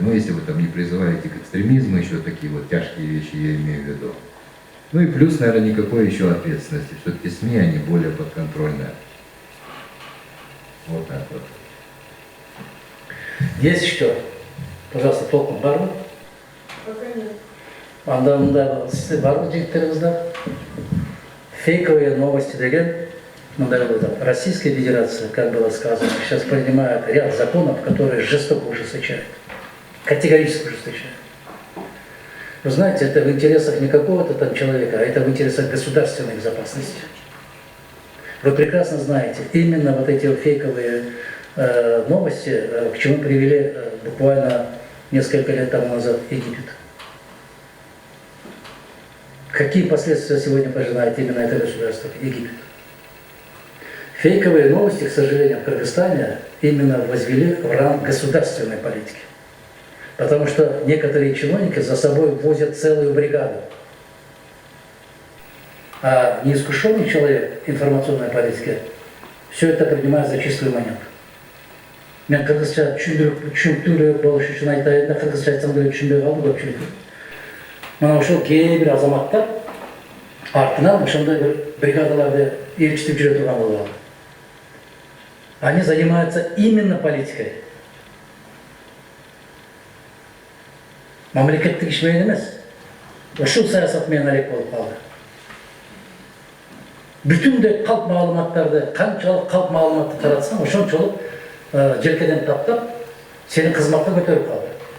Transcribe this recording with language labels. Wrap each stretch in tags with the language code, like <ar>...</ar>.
<ru>Ну если вы там не призываете к экстремизму, еще такие вот тяжкие вещи я имею в виду. Ну и плюс, наверное, никакой еще ответственности. Все-таки СМИ, они более подконтрольные. Вот так вот. Есть еще, пожалуйста, толком</ru> <ky>бар ма?</ky> <ru>Пока нет.</ru> <kk>Анда мында бар ма жігіттеріңізде?</kk> <ru>Фейковые новости деген, Российская Федерация, как было сказано, сейчас принимает ряд законов, которые жестоко ужесточают, категорически ужесточают. Вы знаете, это в интересах не какого-то там человека, а это в интересах государственной безопасности. Вы прекрасно знаете, именно вот эти фейковые новости, к чему привели буквально несколько лет тому назад Египет. Какие последствия сегодня пожинает именно это государство, Египет? Фейковые новости, к сожалению, в Кыргызстане именно возвели в ранг государственной политики. Потому что некоторые чиновники за собой возят целую бригаду. А неискушенный человек информационной политики все это принимает за чистую монету.</ru> <ky>Мен кыргызча түшүнүктүү болуш үчүн айтайын да, кыргызча айтсам деле түшүнбөй калды көпчүлүк. Мына ошол кээ бир азаматтар артынан ошондой бир бригадаларды ээрчитип жүрө турган болуп алды.</ky> <ru>Они занимаются именно политикой.</ru> <ky>Мамлекеттик иш менен эмес. Ушул саясат менен алек болуп калды. Бүтүндөй калп маалыматтарды, канчалык калп маалыматты таратсаң, ошончолук желкеден таптап, сени кызматка көтөрүп калды.</ky>